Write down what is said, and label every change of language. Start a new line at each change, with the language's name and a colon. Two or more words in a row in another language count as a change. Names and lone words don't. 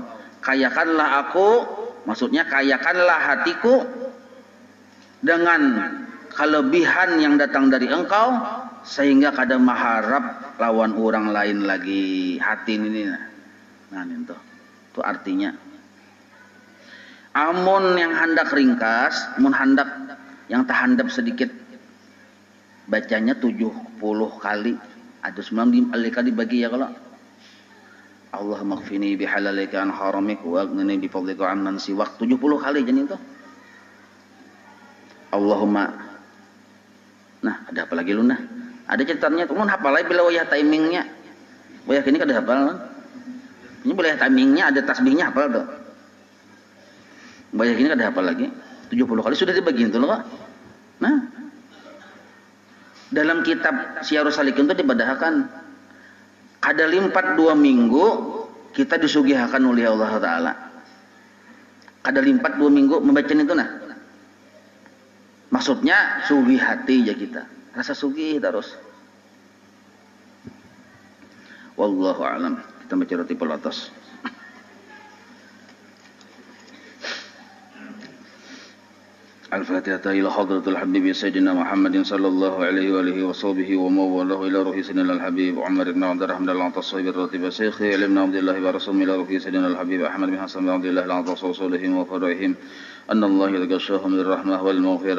Banjar: Kayakanlah aku, maksudnya kayakanlah hatiku dengan kelebihan yang datang dari engkau sehingga kada mengharap lawan orang lain lagi. Hati ini nah itu artinya. Amun yang hendak ringkas, amun hendak yang tahandap sedikit, bacanya 70 kali. Ada 9 kali dibagi ya kalau.
Arabic: اللهم اكفني بحلالك عن حرامك وأغنني بفضلك عمن سواك.
Banjar: 70 kali jadi itu. Allahumma. Nah, ada apa lagi lu nah? Ada catatannya tuh mun hafal lagi bila wayah timingnya. Wayah kini kada hafal. Ini boleh timingnya ada tasbihnya hafal tuh. Wayah kini kada hafal lagi. 70 kali sudah dibagi itu loh. Nah, dalam kitab Syarus Salikin itu dibadahkan kada limpat 2 minggu kita disugihakan oleh Allah Ta'ala. Kada limpat 2 minggu membaca itu nah. Maksudnya sugih hati ya kita. Rasa sugih terus.
Arabic: والله أعلم.
Banjar: Kita baca roti pelatas.
Arabic: الفاتحة إلى حضرة الحبيب سيدنا محمد صلى الله عليه وآله وصحبه وموالاه إلى روح سيدنا الحبيب عمر بن عبد الرحمن العطاس بالراتب شيخه علمنا عبد الله ورسوله إلى روح سيدنا الحبيب أحمد بن حسن بن عبد الله العطاس وصولهم وفرعهم أن الله يغشاهم بالرحمة والمغفرة.